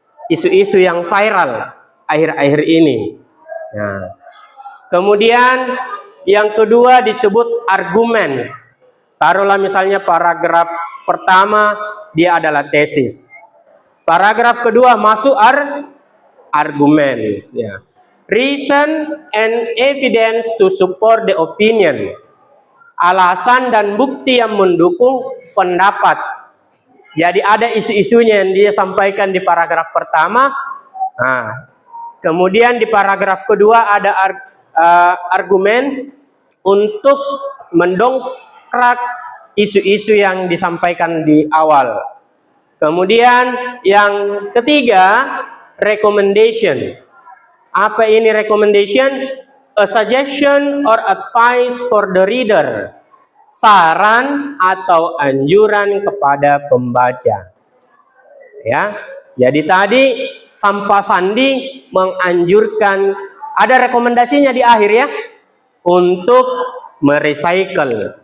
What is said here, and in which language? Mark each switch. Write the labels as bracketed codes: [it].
[id] Isu-isu yang viral akhir-akhir ini. Nah, kemudian yang kedua disebut arguments. Taruhlah misalnya paragraf pertama dia adalah tesis. Paragraf kedua masuk arguments. Ya. [en] Reason and evidence to support the opinion. [id] Alasan dan bukti yang mendukung pendapat. Jadi ada isu-isunya yang dia sampaikan di paragraf pertama. Nah, kemudian di paragraf kedua ada argumen untuk mendongkrak isu-isu yang disampaikan di awal. Kemudian yang ketiga, recommendation. Apa ini recommendation? [en] A suggestion or advice for the reader. [id] Saran atau anjuran kepada pembaca. Ya. Jadi tadi Sampah Sandi menganjurkan, ada rekomendasinya di akhir ya, untuk merecycle.